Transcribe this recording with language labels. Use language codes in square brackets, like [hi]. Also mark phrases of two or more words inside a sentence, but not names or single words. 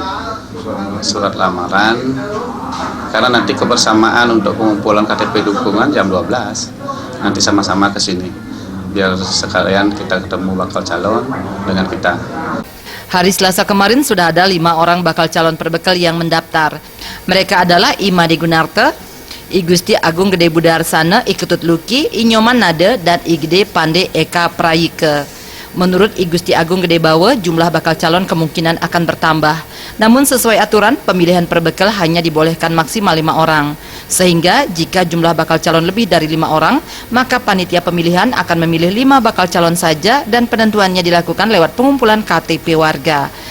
[id] Surat lamaran, karena nanti kebersamaan untuk pengumpulan KTP dukungan jam 12, nanti sama-sama ke sini, biar sekalian kita ketemu bakal calon dengan kita. Hari Selasa kemarin sudah ada 5 orang bakal calon perbekal yang mendaftar. Mereka adalah Imade Gunarte, I Gusti Agung Gede Budarsana, I Ketut Luki, I Nyoman Nade, dan I Gede Pande Eka Prayike. Menurut I Gusti Agung Gedebawo, jumlah bakal calon kemungkinan akan bertambah. Namun sesuai aturan, pemilihan perbekal hanya dibolehkan maksimal 5 orang. Sehingga jika jumlah bakal calon lebih dari 5 orang, maka panitia pemilihan akan memilih 5 bakal calon saja dan penentuannya dilakukan lewat pengumpulan KTP warga.